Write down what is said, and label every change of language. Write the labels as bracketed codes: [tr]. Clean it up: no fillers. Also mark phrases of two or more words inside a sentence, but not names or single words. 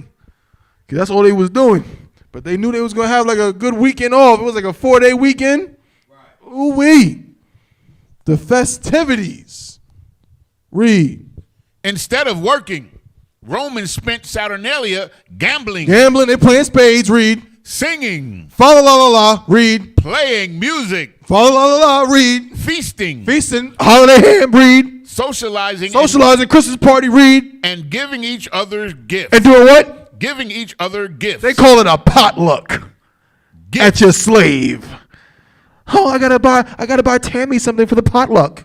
[en] Because that's all they was doing. But they knew they was going to have like a good weekend off. It was like a 4-day weekend. Right. Ooh-wee. The festivities. Read. Instead of working, Romans spent Saturnalia gambling. Gambling, they playing spades. Read. Singing. Fa la la la la. Read. Playing music. Fa la la la. Read. Feasting. Feasting. Holiday ham. Read. Socializing. Christmas party. Read. And giving each other gifts. And doing what? Giving each other gifts. They call it a potluck. Gifts. At your slave. Oh, I gotta buy Tammy something for the potluck.